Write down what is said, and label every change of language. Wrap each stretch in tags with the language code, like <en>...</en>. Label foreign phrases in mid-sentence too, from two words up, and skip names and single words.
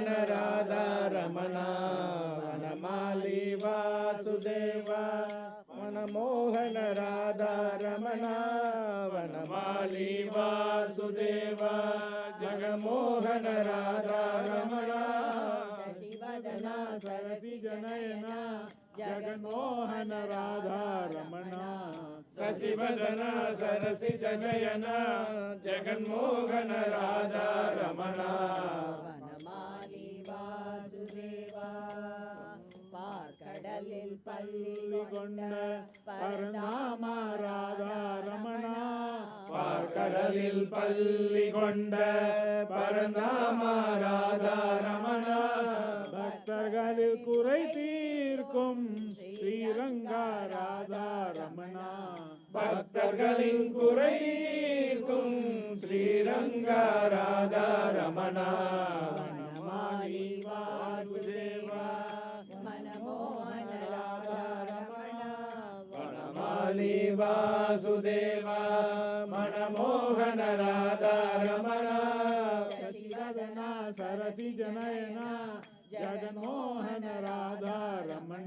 <sa>राधा रमण वनमाली वासुदेव मनमोहन राधा रमण वनमाली वासुदेव जगमोहन राधा रमण शशिवदना सरसिज नयना जगन्मोहन राधा रमण शशिवदना सरसिज नयना जगन्मोहन राधा रमण</sa> <ta>वनमाली वासुदेव பார்க்கடலில் பள்ளி கொண்ட பரந்தாம ராதா ரமண பார்க்கடலில் பள்ளி கொண்ட பரந்தாம ராதா ரமண பக்தர்களில் குறை தீர்க்கும் ஸ்ரீரங்கா ராதா ரமண பக்தர்களின் குறை தீர்க்கும் ஸ்ரீரங்கா ராதா ரமண வனமாலி வாசுதேவா मनमोहन</ta> <sa>राधा रमण वनमाली वासुदेवा मन शशिवदना सरसिजनयना जगन्मोहन राधा रमण</sa>